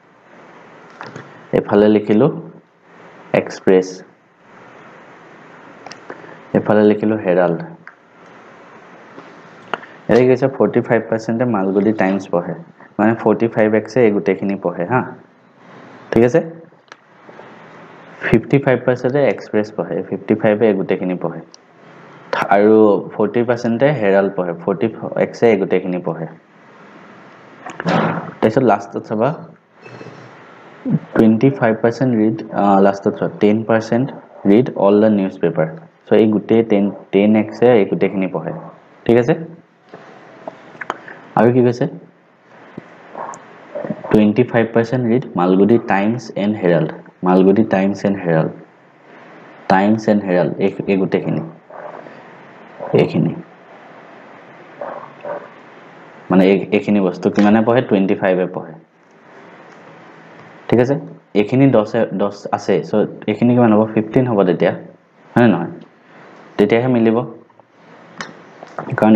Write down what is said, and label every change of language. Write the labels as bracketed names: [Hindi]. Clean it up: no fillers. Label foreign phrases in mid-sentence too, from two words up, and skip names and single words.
[Assamese] এফালে লিখিলো এক্সপ্ৰেছ এফালে লিখিলো হেৰাল্ড এই কৈছে 45% মালগুদি টাইমছ পঢ়ে মানে 45x এ গোটেইখিনি পঢ়ে হা ঠিক আছে 55% এক্সপ্ৰেছ পঢ়ে 55 এ গোটেইখিনি পঢ়ে আৰু 40% হেৰাল্ড পঢ়ে 40x এ গোটেইখিনি পঢ়ে তাৰপিছত লাষ্টত চাবা 25% read লাষ্টত 10% [English] read all the newspaper [Assamese] so এই গোটেই 10x এ এই গোটেইখিনি পঢ়ে ঠিক আছে আৰু কি কৈছে 25% read Malgudi Times and Herald Malgudi Times and Herald এই গোটেইখিনি এইখিনি মানে এইখিনি বস্তু কিমানে পঢ়ে 25 এ পঢ়ে ঠিক আছে এইখিনি 10 আছে সো এইখিনি কিমান হ'ব 15 হ'ব তেতিয়া হয় নহয় তেতিয়াহে মিলিব কাৰণ